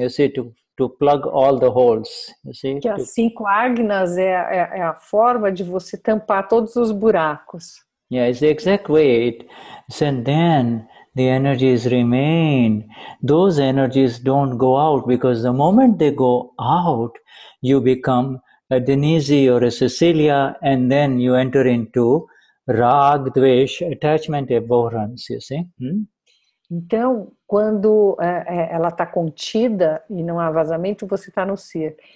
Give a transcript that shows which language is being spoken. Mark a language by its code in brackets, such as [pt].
[en] You see, to plug all the holes. You see, [pt] que as 5 agnas é a forma de você tampar todos os buracos. [en] Yeah, it's the exact way. And then the energies remain. Those energies don't go out, because the moment they go out, you become a Denize or a Cecilia, and then you enter into rag, dvesh, attachment, abhorrence, you see? [pt] Então, quando ela está contida e não há vazamento, você está no ser.